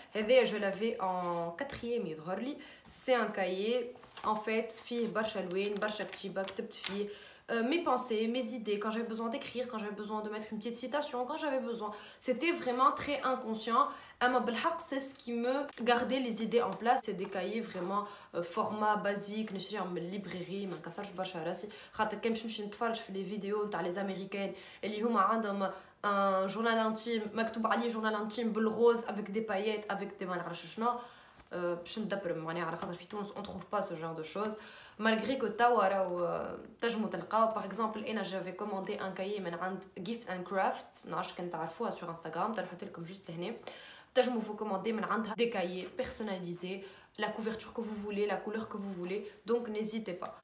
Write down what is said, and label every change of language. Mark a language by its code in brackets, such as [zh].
[fr] Je l'avais en quatrième. C'est un cahier en fait [ar] فيه برشا الوان برشا كتيبة كتبت فيه [fr] mes pensées, mes idées, quand j'avais besoin d'écrire, quand j'avais besoin de mettre une petite citation, quand j'avais besoin. C'était vraiment très inconscient. C'est ce qui me gardait les idées en place. C'est des cahiers vraiment format basique, [ar] نشريهم من [fr] librairie, [ar] ما نكسرش برشا راسي. خاطر كي نمشي نتفرج في [fr] les vidéos تاع les américaines [ar] اللي هما عندهم [fr] un journal intime [ar] مكتوب عليه [fr] journal intime بالغوز avec des paillettes, avec des [ar] ما نعرفش شنو. باش ندبر معناها على خاطر في تونس [fr] on trouve pas ce genre de choses. Malgré que par exemple, j'avais commandé un cahier de Gift and Crafts, sur Instagram, comme juste vous commander des cahiers personnalisés, la couverture que vous voulez, la couleur que vous voulez, donc n'hésitez pas.